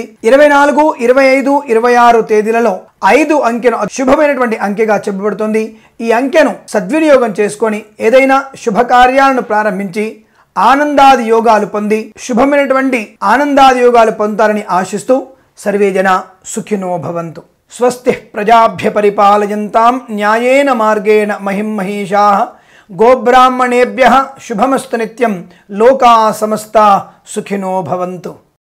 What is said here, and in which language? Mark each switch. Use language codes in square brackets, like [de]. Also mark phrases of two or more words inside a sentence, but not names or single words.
[te] 24, 25, 26 తేదీలలో 5 అంకెను శుభమైనటువంటి అంకెగా చెప్పబడుతుంది. ఈ అంకెను సద్వినియోగం చేసుకొని ఏదైనా శుభకార్యాలను ప్రారంభించి ఆనందాది యోగాలు పొంది శుభమైనటువంటి ఆనందాది యోగాలు పొందుతారని ఆశిస్తూ [sa] సర్వే జన సుఖినో భవంతు. స్వస్తి ప్రజాభ్య పరిపాలయంతాం న్యాయేన మార్గేణ మహిం మహీషాః గోబ్రాహ్మణేభ్యః శుభమస్తు నిత్యం లోకా సమస్తా సుఖినో భవంతు.